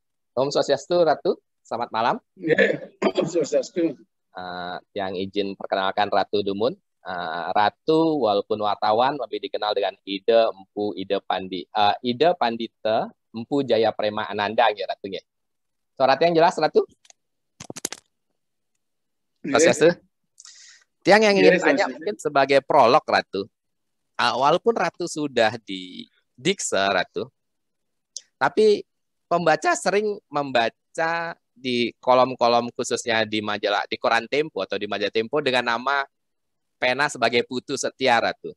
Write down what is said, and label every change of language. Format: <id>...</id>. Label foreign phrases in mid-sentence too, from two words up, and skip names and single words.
<id>Om Swastiastu, Ratu. Selamat malam. Ya, Om Swastiastu. Yang izin perkenalkan Ratu Dumun. Ratu walaupun wartawan lebih dikenal dengan Ida Empu Ida Pandita Empu Jaya Prema Ananda ya Ratu ya. Suara yang jelas Ratu? Swastiastu. Tiang yang ingin tanya mungkin sebagai prolog Ratu. Walaupun Ratu sudah di Diksa Ratu, tapi pembaca sering membaca di kolom-kolom khususnya di majalah, di koran Tempo atau di majalah Tempo dengan nama pena sebagai putu setia Ratu.</id>